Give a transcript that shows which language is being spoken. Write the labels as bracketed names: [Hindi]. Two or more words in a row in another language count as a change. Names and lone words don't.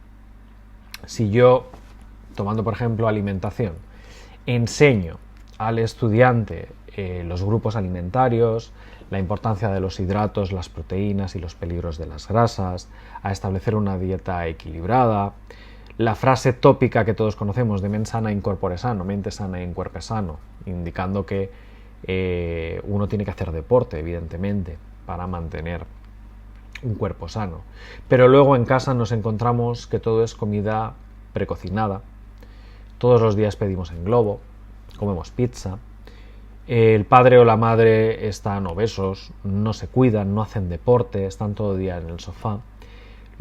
[Spanish] Si yo, tomando por ejemplo alimentación, enseño al estudiante los grupos alimentarios, la importancia de los hidratos, las proteínas y los peligros de las grasas, a establecer una dieta equilibrada, la frase tópica que todos conocemos de [Latin] mens sana in corpore sano, [Spanish] mente sana in cuerpo sano, indicando que uno tiene que hacer deporte, evidentemente, para mantener un cuerpo sano. Pero luego en casa nos encontramos que todo es comida precocinada, todos los días pedimos en globo, comemos pizza, el padre o la madre están obesos, no se cuidan, no hacen deporte, están todo el día en el sofá.